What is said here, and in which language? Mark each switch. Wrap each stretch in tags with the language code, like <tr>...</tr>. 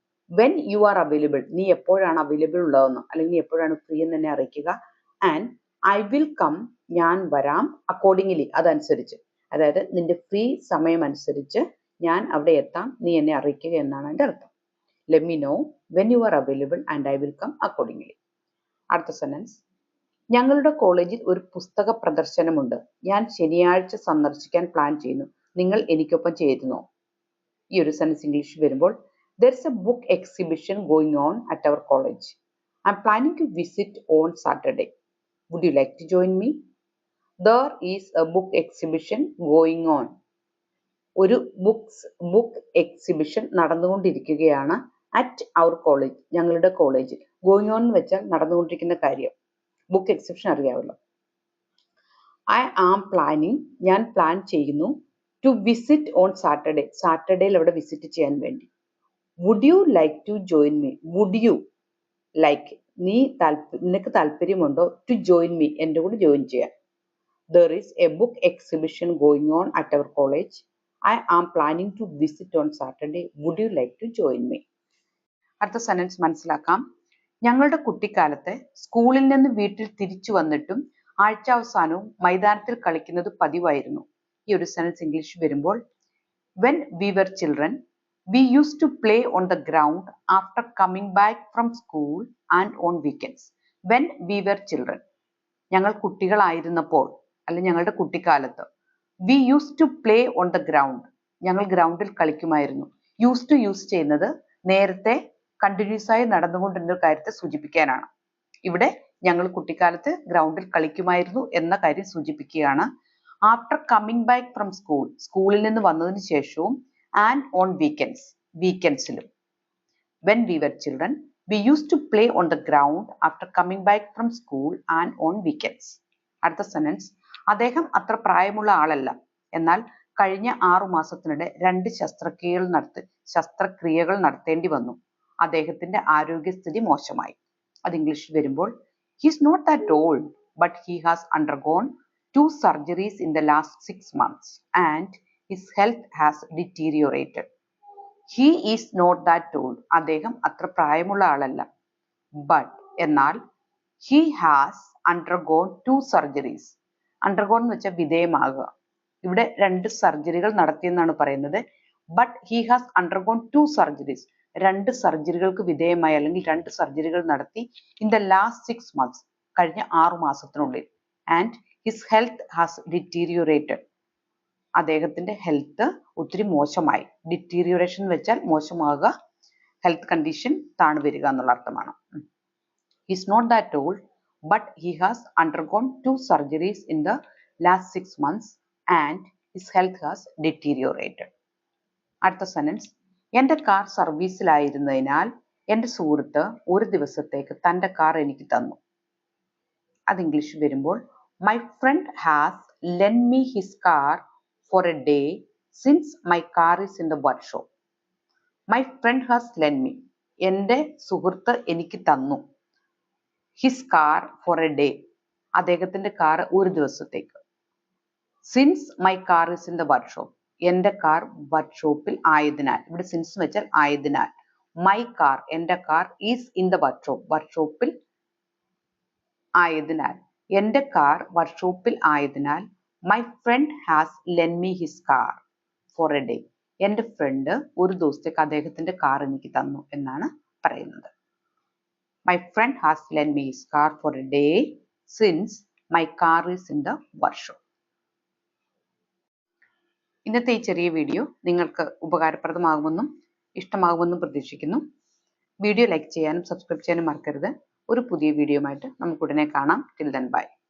<en>when you are available,</en> <ml>നീ എപ്പോഴാണ് available ഉള്ളതെന്ന് അല്ലെങ്കിൽ നീ എപ്പോഴാണ് ഫ്രീ എന്ന് എന്നെ അറിയിക്കുക.</ml> <en>and I will come,</en> <ml>ഞാൻ വരാം. അക്കോർഡിംഗ്ലി, അതനുസരിച്ച്, അതായത് നിന്റെ ഫ്രീ സമയം അനുസരിച്ച് ഞാൻ അവിടെ എത്താം, നീ എന്നെ അറിയിക്കുക എന്നാണ് എൻ്റെ അർത്ഥം.</ml> <en>Let me know when you are available and I will come accordingly.</en> <ml>അടുത്ത സെന്റൻസ്, ഞങ്ങളുടെ കോളേജിൽ ഒരു പുസ്തക പ്രദർശനമുണ്ട്. ഞാൻ ശനിയാഴ്ച സന്ദർശിക്കാൻ പ്ലാൻ ചെയ്യുന്നു. നിങ്ങൾ എനിക്കൊപ്പം ചേരുന്നോ? ഈ ഒരു സെന്റൻസ് ഇംഗ്ലീഷ് വരുമ്പോൾ,</ml> <en>there is a book exhibition going on at our college. I'm planning to visit on Saturday. Would you like to join me? There is a book exhibition going on.</en> <ml>ഒരു book exhibition നടന്നുകൊണ്ടിരിക്കുകയാണ്</ml> <en>at our college,</en> <ml>ഞങ്ങളുടെ കോളേജിൽ.</ml> <en>going on</en> <ml>എന്ന് വെച്ചാൽ നടന്നുകൊണ്ടിരിക്കുന്ന കാര്യം. Book exhibition അറിയാമല്ലോ.</ml> <en>I am planning,</en> <ml>ഞാൻ പ്ലാൻ ചെയ്യുന്നു.</ml> <en>to visit on Saturday,</en> <ml>സാറ്റർഡേയിൽ അവിടെ വിസിറ്റ് ചെയ്യാൻ വേണ്ടി.</ml> <en>Would you like to join me? Would you like,</en> <ml>നിനക്ക് താല്പര്യമുണ്ടോ?</ml> <en>to join me,</en> <ml>എൻ്റെ കൂടെ ജോയിൻ ചെയ്യാൻ.</ml> <en>There is a book exhibition going on at our college. I am planning to visit on Saturday. Would you like to join me?</en> <ml>അടുത്ത sentence മനസ്സിലാക്കാം. ഞങ്ങളുടെ കുട്ടിക്കാലത്ത് സ്കൂളിൽ നിന്ന് വീട്ടിൽ തിരിച്ചു വന്നിട്ടും ആഴ്ച അവസാനവും മൈതാനത്തിൽ കളിക്കുന്നത് പതിവായിരുന്നു. ഈ ഒരു സെന്റൻസ് ഇംഗ്ലീഷ് വരുമ്പോൾ,</ml> <en>when we were children, we used to play on the ground after coming back from school and on weekends. When we were children,</en> <ml>ഞങ്ങൾ കുട്ടികളായിരുന്നപ്പോൾ, അല്ലെങ്കിൽ ഞങ്ങളുടെ കുട്ടിക്കാലത്ത്,</ml> <en>we use to play on the ground,</en> <ml>ഞങ്ങൾ ഗ്രൗണ്ടിൽ കളിക്കുമായിരുന്നു. Use to use ചെയ്യുന്നത് നേരത്തെ continuous ആയി നടന്നുകൊണ്ടിരുന്ന കാര്യത്തെ സൂചിപ്പിക്കാനാണ്. ഇവിടെ ഞങ്ങൾ കുട്ടിക്കാലത്ത് ഗ്രൗണ്ടിൽ കളിക്കുമായിരുന്നു എന്ന കാര്യം സൂചിപ്പിക്കുകയാണ്.</ml> <en>after coming back from school,</en> <ml>സ്കൂളിൽ നിന്ന് വന്നതിന് ശേഷവും,</ml> <en>and on weekends,</en> <ml>വീക്കെൻഡ്സിലും.</ml> <en>When we were children, we used to play on the ground after coming back from school and on weekends.</en> <ml>അടുത്ത സെന്റൻസ്, അദ്ദേഹം അത്ര പ്രായമുള്ള ആളല്ല, എന്നാൽ കഴിഞ്ഞ 6 മാസത്തിനിടെ 2 ശസ്ത്രക്രിയകൾ നടത്തേണ്ടി വന്നു. അദ്ദേഹത്തിന്റെ ആരോഗ്യസ്ഥിതി മോശമായി. അത് ഇംഗ്ലീഷിൽ വരുമ്പോൾ,</ml> <en>he is not that old, but he has undergone 2 surgeries in the last 6 months and his health has deteriorated. He is not that old.</en> <ml>അദ്ദേഹം അത്ര പ്രായമുള്ള ആളല്ല.</ml> <en>But എന്നാൽ he has undergone 2 surgeries.</en> <ml>Undergone എന്ന് വെച്ചാൽ വിധേയമാകുക. ഇവിടെ 2 സർജറികൾ നടത്തിയെന്നാണ് പറയുന്നത്.</ml> <en>But he has undergone 2 surgeries.</en> <ml>2 സർജറികൾക്ക് വിധേയമായി, അല്ലെങ്കിൽ 2 സർജറികൾ നടത്തി.</ml> <en>In the last 6 months,</en> <ml>കഴിഞ്ഞ 6 മാസത്തിനുള്ളിൽ.</ml> <en>And his health has deteriorated.</en> <ml>അദ്ദേഹത്തിന്റെ ഹെൽത്ത് ഒത്തിരി മോശമായി. ഡിറ്റീരിയോറേഷൻ എന്ന് വെച്ചാൽ മോശമാകുക, ഹെൽത്ത് കണ്ടീഷൻ താണു വരിക എന്നുള്ള അർത്ഥമാണ്.</ml> <en>He is not that old, but he has undergone 2 surgeries in the last 6 months and his health has deteriorated.</en> <ml>അടുത്ത സെന്റൻസ്, എൻ്റെ കാർ സർവീസിലായിരുന്നതിനാൽ എൻ്റെ സുഹൃത്ത് ഒരു ദിവസത്തേക്ക് തൻ്റെ കാർ എനിക്ക് തന്നു. അത് ഇംഗ്ലീഷിൽ വരുമ്പോൾ,</ml> <en>my friend has lent me his car for a day since my car is in the workshop. My friend has lent me,</en> <ml>എൻ്റെ സുഹൃത്ത് എനിക്ക് തന്നു.</ml> <en>his car for a day,</en> <ml>അദ്ദേഹത്തിന്റെ കാർ ഒരു ദിവസത്തേക്ക്.</ml> <en>since my car is in the workshop,</en> <ml>എൻ്റെ car വർക്ക്ഷോപ്പിൽ ആയതിനാൽ. ഇവിടെ since എന്ന് വെച്ചാൽ ആയതിനാൽ.</ml> <en>my car,</en> <ml>എൻ്റെ car</ml> <en>is in the workshop,</en> <ml>വർക്ക്ഷോപ്പിൽ ആയതിനാൽ. എൻ്റെ കാർ വർക്ക്ഷോപ്പിൽ ആയതിനാൽ</ml> <en>my friend has lent me his car for a day.</en> <ml>എൻ്റെ ഫ്രണ്ട് ഒരു ദിവസത്തേക്ക് അദ്ദേഹത്തിന്റെ കാർ എനിക്ക് തന്നു എന്നാണ് പറയുന്നത്.</ml> <en>My friend has lent me his car for a day since my car is in the workshop.</en> <ml>ഇന്നത്തെ ഈ ചെറിയ വീഡിയോ നിങ്ങൾക്ക് ഉപകാരപ്രദമാകുമെന്നും ഇഷ്ടമാകുമെന്നും പ്രതീക്ഷിക്കുന്നു. വീഡിയോ ലൈക്ക് ചെയ്യാനും സബ്സ്ക്രൈബ് ചെയ്യാനും മറക്കരുത്. ഒരു പുതിയ വീഡിയോയുമായിട്ട് നമുക്ക് ഉടനെ കാണാം.</ml> <en>Till then, bye.</en>